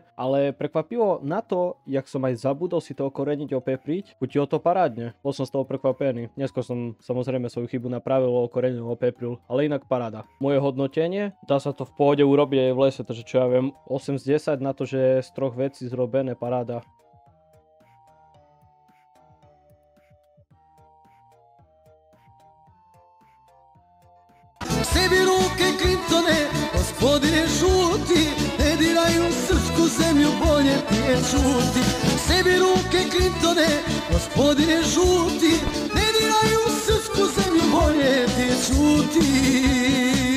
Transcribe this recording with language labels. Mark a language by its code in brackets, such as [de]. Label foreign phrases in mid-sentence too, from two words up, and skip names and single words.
[sk] Ale prekvapivo na to, jak som aj zabudol si to okoreniť, opepriť, chutilo to parádne. Bol som z toho prekvapený. Neskôr som samozrejme svoju chybu napravil, okorenil, opepril, ale inak paráda. Moje hodnotenie, dá sa to v pohode urobiť aj v lese, takže čo ja viem, 8 z 10 na to, že z troch vecí zrobené, paráda. [sr] Sebi ruke Clintone, gospodine žuti, ne diraju srpsku zemlju, bolje ti je čuti. Sebi ruke Clintone, gospodine žuti, ne diraju srpsku zemlju, bolje ti je čuti.